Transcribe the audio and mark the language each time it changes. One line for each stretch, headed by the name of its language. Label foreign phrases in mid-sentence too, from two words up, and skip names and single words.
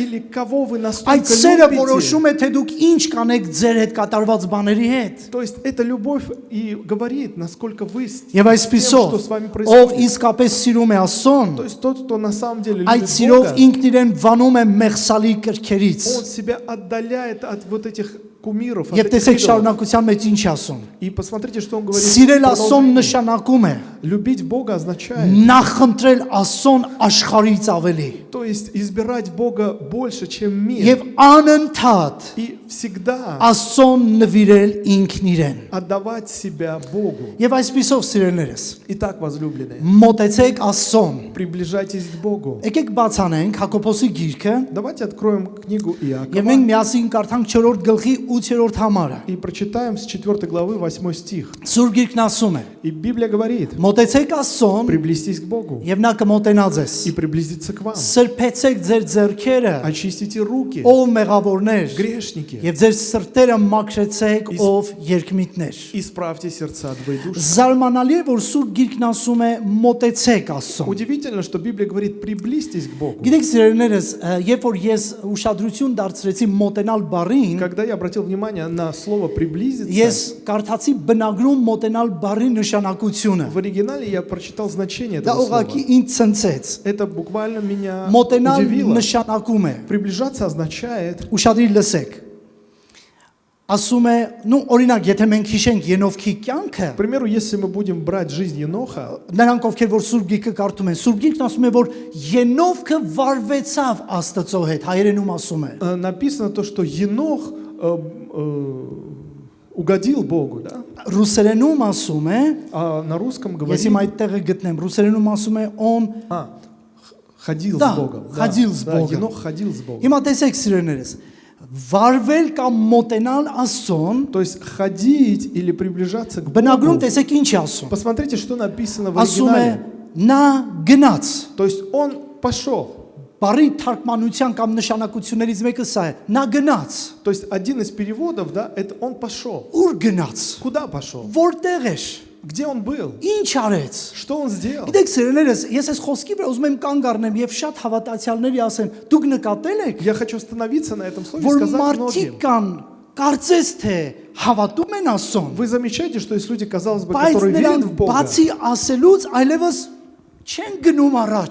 Russian: Или кого вы
Armenian: այդ
Russian: настолько
Armenian: սերը
Russian: любите.
Armenian: որոշում է թե դուք ինչ կանեք ձեր հետ կատարված բաների հետ։
Russian: То есть эта любовь и говорит, насколько вы с
Armenian: Եվ
Russian: тем,
Armenian: այսպիսով,
Russian: что с вами
Armenian: ով
Russian: происходит.
Armenian: իսկապես սիրում է Աստծուն,
Russian: То есть тот, кто на самом деле
Armenian: այդ
Russian: любит
Armenian: սիրով
Russian: Бога,
Armenian: ինքն իրեն վանում է մեղսալի կրքերից։
Russian: он себя отдаляет от вот этих кумиров, от
Armenian: Եվ
Russian: этих
Armenian: տեսեք
Russian: идолов.
Armenian: շարունակության մեջ ինչ ասում։
Russian: И посмотрите, что он говорит.
Armenian: Սիրել
Russian: в
Armenian: Աստծուն
Russian: продолжении.
Armenian: նշանակում է
Russian: Любить Бога означает,
Armenian: նախընտրել Աստծուն աշխարհից ավելի
Russian: то есть избирать Бога больше, чем мир.
Armenian: եւ անընդհատ
Russian: И всегда
Armenian: Աստծուն նվիրել ինքն իրեն։
Russian: отдавать себя Богу.
Armenian: Եվ այսպիսով սիրելներս,
Russian: Итак, возлюбленные,
Armenian: մոտեցեք Աստծուն։
Russian: приближайтесь к Богу.
Armenian: Եկեք բացանենք Հակոբոսի գիրքը
Russian: Давайте откроем книгу
Armenian: եւ
Russian: Иакова
Armenian: մենք միասին կարդանք 4-րդ գլխի 8-րդ համարը։
Russian: и прочитаем с 4 главы 8 стих.
Armenian: Սուրբ գիրքն ասում է.
Russian: И Библия говорит,
Armenian: Մոտեցեք Աստծուն
Russian: приблизьтесь к Богу
Armenian: եւ նա կմոտենա ձեզ։
Russian: и приблизиться к вам.
Armenian: Սրբեցեք ձեր ձեռքերը,
Russian: Очистите руки,
Armenian: ով մեղավորներ,
Russian: грешники,
Armenian: եւ ձեր сրտերը մաքրեցեք, ով երկմիտներ։
Russian: исправьте сердца двоедушных.
Armenian: Զարմանալի է, որ Սուրբ գիրքն ասում է մոտեցեք Աստծուն։
Russian: Удивительно, что Библия говорит, приблизьтесь к Богу.
Armenian: Գիտեք սիրելիներս, երբ որ ես ուշադրություն դարձրեցի մոտենալ բառին,
Russian: Когда я обратил внимание на слово «приблизиться»,
Armenian: ես կարդացի բնագրում մոտենալ բառի նշանակությունը։
Russian: в оригинале я прочитал значение
Armenian: Դա
Russian: этого слова.
Armenian: ուղղակի ինձ ցնցեց։
Russian: Это буквально меня
Armenian: Մոտենալ
Russian: удивило.
Armenian: նշանակում է։
Russian: Приближаться означает,
Armenian: Ուշադրի լսեք։ Ասում է, նու օրինակ, եթե մենք հիշենք Ենովքի կյանքը,
Russian: к примеру, если мы будем брать жизнь Еноха,
Armenian: նրանք ովքեր որ Սուրբ գիրքը կարդում են, Սուրբ գիրքն ասում է, որ Ենովքը վարվեցավ Աստծո հետ, հայերենում ասում է։
Russian: написано то, что Енох угодил Богу, да?
Armenian: Ռուսերենում ասում է,
Russian: А на русском
Armenian: ես
Russian: говорит,
Armenian: իմ այդ տեղը գտնեմ, ռուսերենում ասում է он
Russian: ходил Да, с Богом. да, ходил с Богом. Енох ходил с Богом.
Armenian: Հիմա տեսեք սիրելիներս, վարվել կամ մոտենալ Աստծուն,
Russian: То есть ходить или приближаться к
Armenian: բնագրում
Russian: Богу.
Armenian: տեսեք ինչ է ասում։
Russian: Посмотрите, что написано в
Armenian: Ասում է
Russian: оригинале.
Armenian: նա գնաց։
Russian: То есть он пошел.
Armenian: Բարի թարգմանության կամ նշանակություններից մեկը սա է։ Նա գնաց։
Russian: То есть один из переводов, да, это он пошел.
Armenian: Ուր գնաց։
Russian: Куда пошел?
Armenian: Որտեղ էր։
Russian: Где он был?
Armenian: Ինչ արեց։
Russian: Что он сделал?
Armenian: Գիտեք սիրելիներս, ես այս խոսքի վրա ուզում եմ կանգ առնեմ եւ շատ հավատացյալների ասեմ, դուք նկատել եք,
Russian: Я хочу остановиться на этом слове и
Armenian: որ
Russian: сказать
Armenian: մարդիկ
Russian: многим.
Armenian: կան, կարծես թե հավատում են Աստծուն,
Russian: Вы замечаете, что есть люди, казалось бы,
Armenian: բայց
Russian: которые верят
Armenian: նրանք
Russian: в Бога,
Armenian: բացի ասելուց այլևս չեն գնում առաջ։